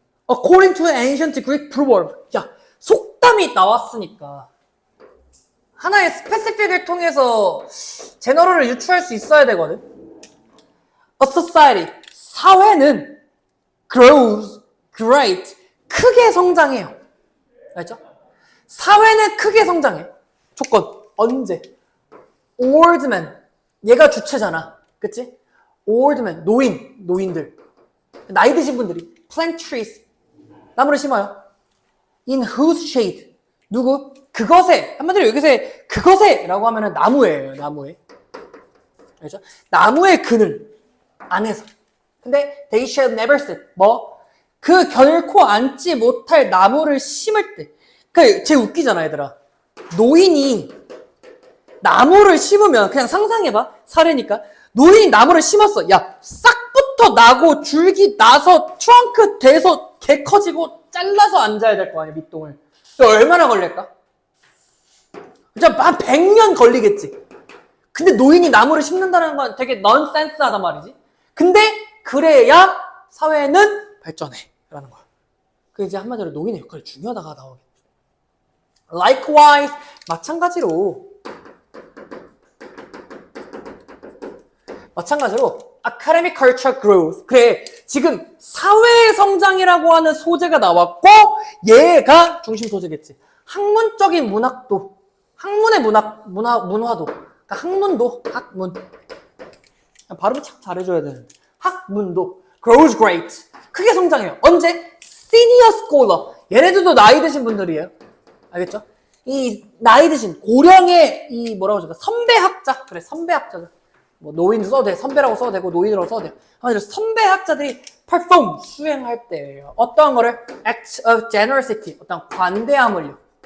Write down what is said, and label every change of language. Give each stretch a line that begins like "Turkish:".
English: According to an ancient Greek proverb.
Korean: 야, 속담이 나왔으니까 하나의 스페시픽을 통해서 제너럴을 유추할 수 있어야 되거든.
English: A society,
Korean: 사회는
English: grows great,
Korean: 크게 성장해요. 알죠? 사회는 크게 성장해. 조건, 언제?
English: Old man,
Korean: 얘가 주체잖아. 그치? Old man, 노인들. 나이 드신 분들이
English: plant trees,
Korean: 나무를 심어요.
English: In whose shade,
Korean: 누구? 그것에, 한마디로 여기서 그것에 라고 하면은 나무예요. 그렇죠? 나무의 그늘 안에서. 근데
English: they shall never sit.
Korean: 그 결코 앉지 못할 나무를 심을 때. 쟤 웃기잖아, 얘들아. 노인이 나무를 심으면 그냥 상상해봐. 사례니까. 노인이 나무를 심었어. 야, 싹부터 나고 줄기 나서 트렁크 돼서 개 커지고 잘라서 앉아야 될 거 아니야, 밑동을. 얼마나 걸릴까? 진짜 한 100년 걸리겠지. 근데 노인이 나무를 심는다는 건 되게 넌센스하단 말이지. 근데 그래야 사회는 발전해 라는 거야. 그 이제 한마디로 노인의 역할이 중요하다가 나오겠죠.
English: Likewise,
Korean: 마찬가지로
English: academic culture growth.
Korean: 그래, 지금 사회 성장이라고 하는 소재가 나왔고 얘가 중심 소재겠지. 학문적인 문학도, 학문의 문화도, 그러니까 학문. 발음 참 잘해줘야 되는데. 학문도
English: grows great.
Korean: 크게 성장해요. 언제?
English: senior scholar.
Korean: 얘네들도 나이 드신 분들이에요. 알겠죠? 이 나이 드신 고령의 이 뭐라고 하죠? 선배 학자. 그래, 선배 학자죠. 뭐 노인도 써도 돼, 선배라고 써도 되고 노인이라고 써도 돼. 한마디로 선배 학자들이 perform 수행할 때예요. 어떠한 거를
English: act of generosity
Korean: 어떤 관대함을요.